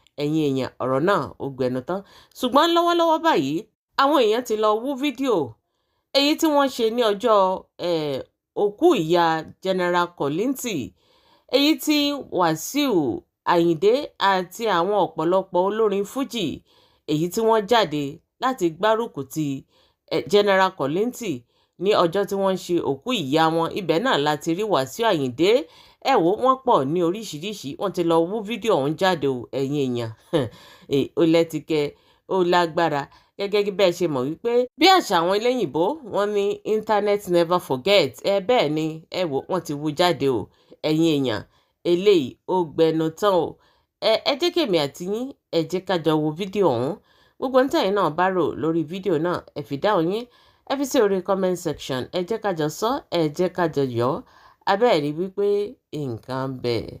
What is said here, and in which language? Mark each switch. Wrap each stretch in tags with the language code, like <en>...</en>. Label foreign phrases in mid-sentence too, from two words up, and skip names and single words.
<yo>Ẹ̀yin èèyàn, ọ̀rọ̀ náà ó gbẹnu tán. Ṣùgbọ́n lọ́wọ́lọ́wọ́ báyìí, àwọn èèyàn ti lọ wú fídíò èyí tí wọ́n ṣe ní ọjọ́, eh, òkú ìyá General Kollington, èyí tí Wasiu Ayinde àti àwọn ọ̀pọ̀lọpọ̀ olórin Fuji èyí tí wọ́n jáde láti gbárùkù ti, eh, General Kollington ní ọjọ́ tí wọ́n ń ṣe òkú ìyá wọn. Ibẹ̀ náà la ti rí Wasiu Ayinde. Ẹ wò, wọ́n pọ̀ ní oríṣiríṣi. Wọ́n ti lọ wú fídíò ọ̀hún jáde o, ẹ̀yin èèyàn. Eh, ó lẹ́tikẹ́, ó lágbára. Gẹ́gẹ́ bí bẹ́ẹ̀ ṣe mọ̀ wípé bí àṣà àwọn eléyìnbó, wọ́n ní</yo> <en>internet never forget.</en> <yo>Ẹ bẹ́ẹ̀ ni, ẹ wò, wọ́n ti wú jáde o, ẹ̀yin èèyàn. Eléyìí ó gbẹnu tán o. Ẹ, ẹ jẹ́ kí èmi àti yín, ẹ jẹ́ ká jọ wo fídíò ọ̀hún. Gbogbo ohun tẹ́yin náà bá rò lórí fídíò náà, ẹ fi dáhùn yín, ẹ fi sí orí</yo> <en>comment section.</en> <yo>Ẹ jẹ́ ká jọ sọ, ẹ jẹ́ ká jọ yọ̀. A bẹ́ẹ̀ rí wípé nǹkan ń bẹ.</yo>